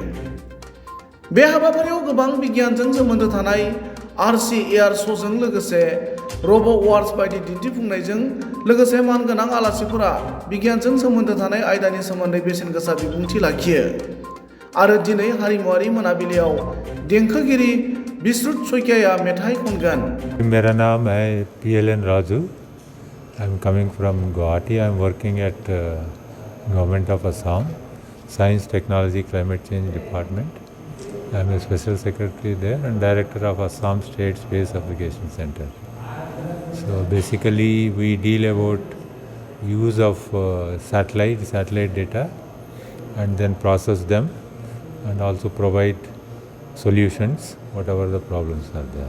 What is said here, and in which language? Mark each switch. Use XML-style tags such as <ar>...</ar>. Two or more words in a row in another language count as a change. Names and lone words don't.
<brx>बे हाबाफारियाव गोबां बिगियानजों सोमोन्दो थानाय</brx> <en>RC air show'</en> <brx>जों लोगोसे</brx> <en>robo wars</en> <brx>बायदि दिन्थिफुंनायजों लोगोसे मानगोनां आलासिफोरा बिगियानजों सोमोन्दो थानाय आयदानि सोमोन्दै बेसेनगोसा बिबुंथि लाखियो। आरो दिनै हारिमुआरि मोनाबिलियाव देंखोगिरि बिश्रुत सइकियाया मेथाइ खनगोन।</brx> <hi>मेरा नाम है PLN राजू।</hi> <en>I am coming from Guwahati. I am working at Government of Assam, Science, Technology, Climate Change Department. I am a Special Secretary there and Director of Assam State Space Application Center. So basically we deal about use of satellite data and then process them and also provide solutions whatever the problems are there.</en>